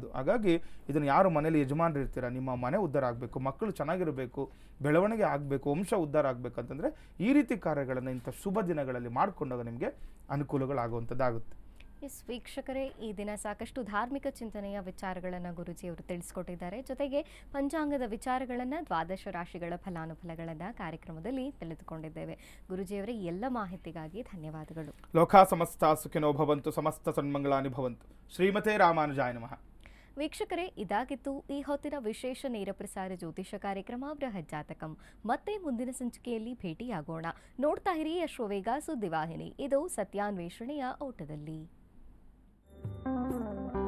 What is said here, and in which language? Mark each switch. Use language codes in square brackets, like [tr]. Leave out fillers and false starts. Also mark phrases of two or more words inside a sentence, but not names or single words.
[kn] ಹಾಗಾಗಿ ಇದನ್ನು ಯಾರು ಮನೇಲಿ ಯಜಮಾನರು ಇರ್ತೀರ, ನಿಮ್ಮ ಮನೆ ಉದ್ಧಾರ ಆಗಬೇಕು, ಮಕ್ಕಳು ಚೆನ್ನಾಗಿರಬೇಕು, ಬೆಳವಣಿಗೆ ಆಗಬೇಕು, ವಂಶ ಉದ್ಧಾರ ಆಗಬೇಕಂತಂದರೆ ಈ ರೀತಿ ಕಾರ್ಯಗಳನ್ನು ಇಂಥ ಶುಭ ದಿನಗಳಲ್ಲಿ ಮಾಡಿಕೊಂಡಾಗ ನಿಮಗೆ ಅನುಕೂಲಗಳಾಗುವಂಥದ್ದಾಗುತ್ತೆ. ಎಸ್ ವೀಕ್ಷಕರೇ, ಈ ದಿನ ಸಾಕಷ್ಟು ಧಾರ್ಮಿಕ ಚಿಂತನೆಯ ವಿಚಾರಗಳನ್ನು ಗುರೂಜಿಯವರು ತಿಳಿಸ್ಕೊಟ್ಟಿದ್ದಾರೆ. ಜೊತೆಗೆ ಪಂಚಾಂಗದ ವಿಚಾರಗಳನ್ನು, ದ್ವಾದಶ ರಾಶಿಗಳ ಫಲಾನುಫಲಗಳನ್ನು ಕಾರ್ಯಕ್ರಮದಲ್ಲಿ ತಿಳಿದುಕೊಂಡಿದ್ದೇವೆ. ಗುರೂಜಿಯವರೇ, ಎಲ್ಲ ಮಾಹಿತಿಗಾಗಿ ಧನ್ಯವಾದಗಳು. [sa] ಲೋಕ ಸಮಸ್ತ ಸುಖಿನೋ ಭವಂತು, ಸಮಸ್ತ ಸನ್ಮಂಗಳಾನಿ ಭವಂತು. ಶ್ರೀಮತೆ ರಾಮಾನುಜಾಯ ನಮಃ. [kn] ವೀಕ್ಷಕರೇ, ಇದಾಗಿತ್ತು ಈ ಹೊತ್ತಿನ ವಿಶೇಷ ನೇರ ಪ್ರಸಾರ ಜ್ಯೋತಿಷ ಕಾರ್ಯಕ್ರಮ ಬೃಹತ್ ಜಾತಕಂ. ಮತ್ತೆ ಮುಂದಿನ ಸಂಚಿಕೆಯಲ್ಲಿ ಭೇಟಿಯಾಗೋಣ. ನೋಡ್ತಾ ಇರಿ ಅಶ್ವವೇಗ ಸುದ್ದಿವಾಹಿನಿ. ಇದು ಸತ್ಯಾನ್ವೇಷಣೆಯ ಓಟದಲ್ಲಿ.